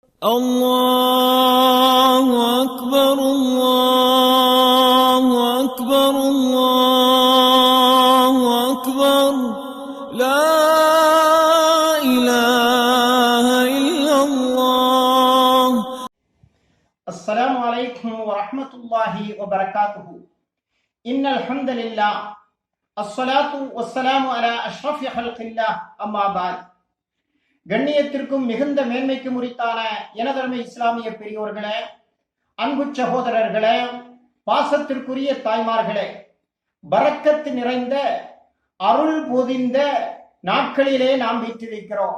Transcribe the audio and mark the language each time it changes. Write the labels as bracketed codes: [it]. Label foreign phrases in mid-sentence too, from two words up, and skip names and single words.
[ar] الله أكبر الله أكبر الله أكبر لا إله إلا الله. السلام عليكم ورحمة الله وبركاته. إن الحمد لله الصلاة والسلام على أشرف خلق الله أما بعد. [ta] கண்ணியத்திற்கும் மிகுந்த மேன்மைக்கும் உரித்தான எனதருமை இஸ்லாமிய பெரியோர்களே, அன்பு சகோதரர்களே, பாசத்திற்குரிய தாய்மார்களே, பரக்கத்து நிறைந்த அருள் பொதிந்த நாட்களிலே நாம் வீற்றிருக்கிறோம்.